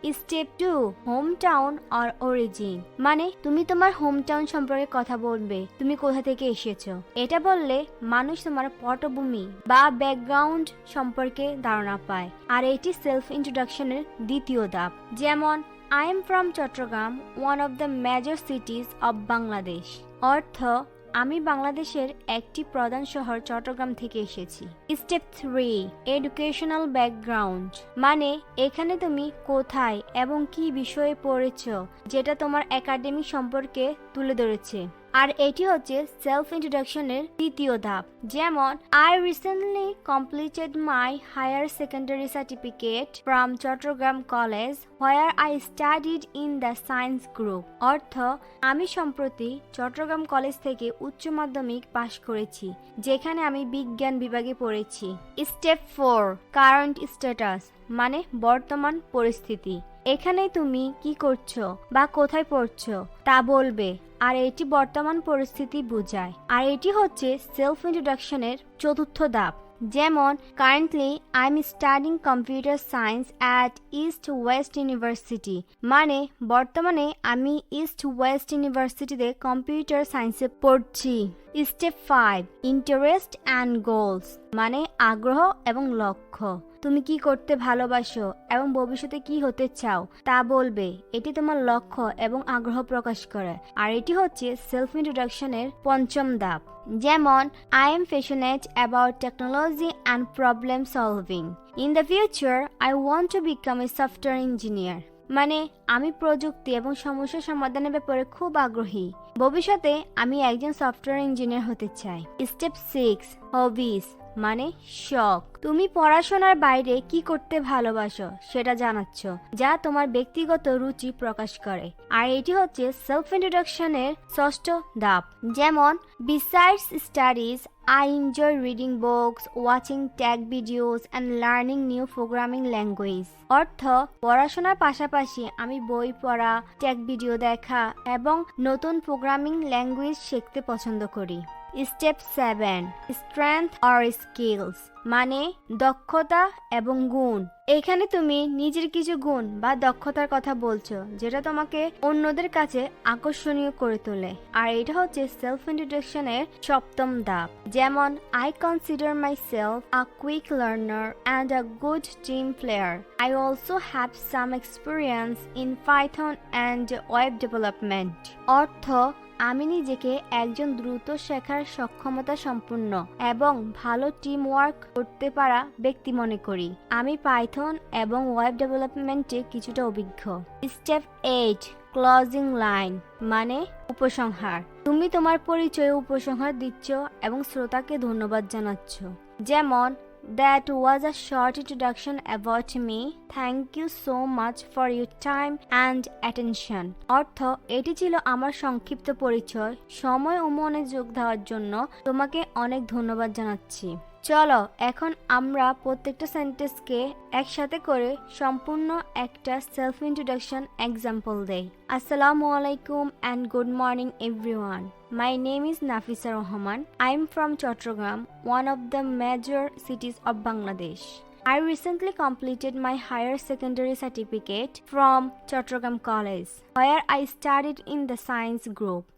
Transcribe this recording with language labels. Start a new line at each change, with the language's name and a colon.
Bangla: Step 2,
English: home town or origin,
Bangla: মানে তুমি তোমার হোম টাউন সম্পর্কে কথা বলবে, তুমি কোথা থেকে এসেছো। এটা বললে মানুষ তোমার পটভূমি বা ব্যাকগ্রাউন্ড সম্পর্কে ধারণা পায়, আর এটি সেলফ ইন্ট্রোডাকশনের দ্বিতীয় ধাপ।
English: যেমন, I am from Chattogram, one of the major cities of Bangladesh.
Bangla: অর্থ, আমি বাংলাদেশের একটি প্রধান শহর চট্টগ্রাম থেকে এসেছি। স্টেপ 3, এডুকেশনাল ব্যাকগ্রাউন্ড, মানে এখানে তুমি কোথায় এবং কি বিষয়ে পড়েছো, যেটা তোমার একাডেমিক সম্পর্কে তুলে ধরেছে। আর এটি হচ্ছে সেলফ ইন্ট্রোডাকশনের তৃতীয় ধাপ।
English: যেমন, I recently completed my higher secondary certificate from Chattogram College where I studied in the science group.
Bangla: অর্থ, আমি সম্প্রতি চট্টগ্রাম কলেজ থেকে উচ্চ মাধ্যমিক পাশ করেছি, যেখানে আমি বিজ্ঞান বিভাগে পড়েছি। স্টেপ 4, কারেন্ট স্ট্যাটাস, মানে বর্তমান পরিস্থিতি। এখানে তুমি কি করছো বা কোথায় পড়ছো তা বলবে, আর এটি বর্তমান পরিস্থিতি বোঝায়। আর এটি হচ্ছে সেলফ ইন্ট্রোডাকশনের চতুর্থ ধাপ।
English: যেমন, currently I am studying computer science at East West University,
Bangla: মানে বর্তমানে আমি ইস্ট ওয়েস্ট ইউনিভার্সিটিতে কম্পিউটার সায়েন্সে পড়ছি। স্টেপ 5,
English: interest and goals,
Bangla: মানে আগ্রহ এবং লক্ষ্য। তুমি কি করতে ভালোবাসো এবং ভবিষ্যতে কি হতে চাও তা বলবে, এটি তোমার লক্ষ্য এবং আগ্রহ প্রকাশ করে। আর এটি হচ্ছে সেলফ ইন্ট্রোডাকশনের পঞ্চম ধাপ।
English: যেমন, I am passionate about technology and problem solving. In the future, I want to become a software engineer.
Bangla: মানে আমি প্রযুক্তি এবং সমস্যা সমাধানের ব্যাপারে খুব আগ্রহী, ভবিষ্যতে আমি একজন সফটওয়্যার ইঞ্জিনিয়ার হতে চাই। স্টেপ 6, হবিস, মানে শখ। তুমি পড়াশোনার বাইরে কি করতে ভালোবাসো সেটা জানাচ্ছ, যা তোমার ব্যক্তিগত রুচি প্রকাশ করে। আর এটি হচ্ছে সেলফ ইন্ট্রোডাকশনের ষষ্ঠ ধাপ।
English: যেমন, besides studies I enjoy reading books, watching tech videos and learning new programming language.
Bangla: অর্থ, পড়াশোনার পাশাপাশি আমি বই পড়া, টেক ভিডিও দেখা এবং নতুন প্রোগ্রামিং ল্যাঙ্গুয়েজ শিখতে পছন্দ করি। স্টেপ 7,
English: strength or skills,
Bangla: মানে দক্ষতা এবং গুণ। এখানে তুমি নিজের কিছু গুণ বা দক্ষতার কথা বলছো, যেটা তোমাকে অন্যদের কাছে আকর্ষণীয় করে তোলে। আর এটা হচ্ছে সেলফ ইন্ট্রোডাকশনের সপ্তম ধাপ।
English: যেমন, I consider myself a quick learner and a good team player. I also have some experience in Python and web development.
Bangla: অর্থ, আমি নিজেকে একজন দ্রুত শেখার সক্ষমতা সম্পন্ন এবং ভালো টিম ওয়ার্ক করতে পারা ব্যক্তি মনে করি। আমি পাইথন এবং ওয়েব ডেভেলপমেন্টে কিছুটা অভিজ্ঞ। স্টেপ 8,
English: closing line,
Bangla: মানে উপসংহার। তুমি তোমার পরিচয়ে উপসংহার দিচ্ছ এবং শ্রোতাকে ধন্যবাদ জানাচ্ছ।
English: যেমন, That was a short introduction about me. Thank you so much for your time and attention.
Bangla: অর্থ, এটি ছিল আমার সংক্ষিপ্ত পরিচয়, সময় ও মনোযোগ দেওয়ার জন্য তোমাকে অনেক ধন্যবাদ জানাচ্ছি। চলো এখন আমরা প্রত্যেকটা সেন্টেন্সকে একসাথে করে সম্পূর্ণ একটা সেলফ ইন্ট্রোডাকশন এক্সাম্পল দেই।
English: আসসালামু আলাইকুম and good morning everyone. My name is Nafisa Rahman. I am from Chattogram, one of the major cities of Bangladesh. I recently completed my higher secondary certificate from Chattogram College, where I studied in the science group.